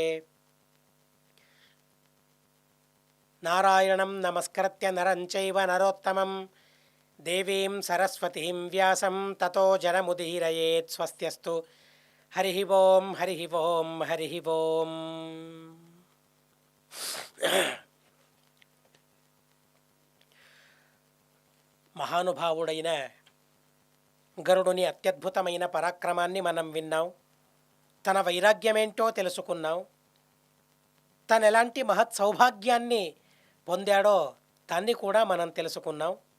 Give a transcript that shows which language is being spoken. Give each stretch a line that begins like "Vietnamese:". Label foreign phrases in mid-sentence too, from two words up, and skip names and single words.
Sanskrit: नारायणं नमस्कृत्य नरं चैव नरोत्तमं देवीं सरस्वतीं व्यासं ततो जनमुदीरयेत्। स्वस्त्यस्तु। हरिः ओं हरिः ओं हरिः ओं।
Telugu: మహానుభావుడైన గరుడుని అత్యద్భుతమైన పరాక్రమాన్ని మనం విన్నాం. తన వైరాగ్యమేంటో తెలుసుకున్నాం. తను ఎలాంటి మహత్ సౌభాగ్యాన్ని పొందాడో దాన్ని కూడా మనం తెలుసుకున్నాం.